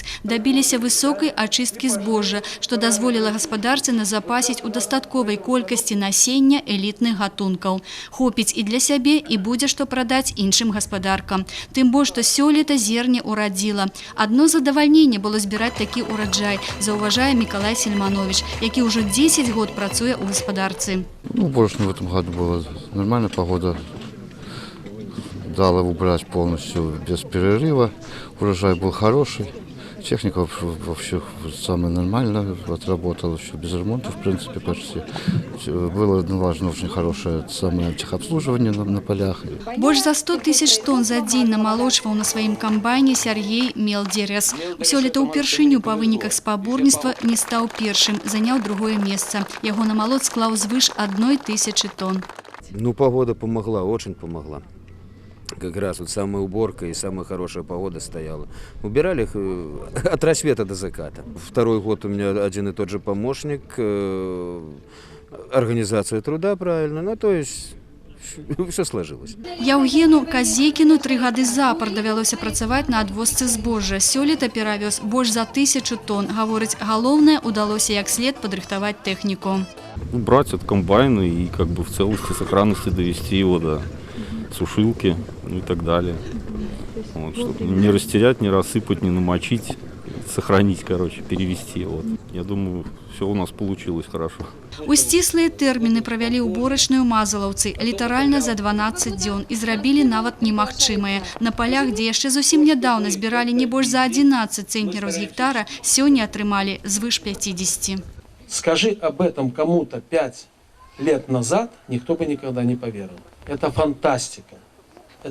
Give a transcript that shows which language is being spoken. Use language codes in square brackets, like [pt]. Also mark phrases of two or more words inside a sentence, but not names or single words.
[be] Дабіліся высокай ачысткі збожжа, што дазволіла гаспадарцы назапасіць у дастатковай колькасці насення элітных гатункаў. Хопіць і для сябе, і будзе што прадаць іншым гаспадаркам. Тым больш, што сёлета зерне урадзіла. Адно задавальненне было збіраць такі ураджай, заўважае Мікалай Сельманович, які ўжо 10 год працуе ў гаспадарцы. [ru] Уборочная в этом году была нормальная погода. Дала убрать полностью без перерыва. Урожай был хороший. Техника вообще самая нормальная отработала, еще без ремонта, в принципе, почти. Было важно, очень хорошее самое техобслуживание на полях. [be] Больш за 100 000 тонн за дзень намалочваў на сваім камбайне Сергей Мелдерес. Сёлета ўпершыню па выніках спаборніцтва не стаў першым, заняў другое месца. Яго намалот склаў звыш 1000 тонн. [ru] Погода помогла, очень помогла. Как раз вот самая уборка и самая хорошая погода стояла. Убирали их от рассвета до заката. Второй год у меня один и тот же помощник, организация труда правильно, то есть все сложилось. [be] Яўгену Казекіну 3 гады запар давялося працаваць на адвозцы збожжа. Сёлета перавёз больш за 1000 тонн. Гаворыць, галоўнае удалося як след падрыхтаваць тэхніку. [ru] Брать от комбайна и в целости, сохранности довести его до сушилки и так далее. Чтобы не растерять, не рассыпать, не намочить, сохранить, перевести. Я думаю, все у нас получилось хорошо. [be] У сціслыя тэрміны правялі уборачную мазалаўцы літаральна за 12 дзён і зрабілі нават немагчымае. На полях, дзе яшчэ зусім нядаўна збіралі не больш за 11 центнераў з гектара, сёння атрымалі звыш 50. [ru] Скажи об этом кому-то 5 лет назад, никто бы никогда не поверил. Это фантастика. Это просто фантастика. Поэтому, дорогие,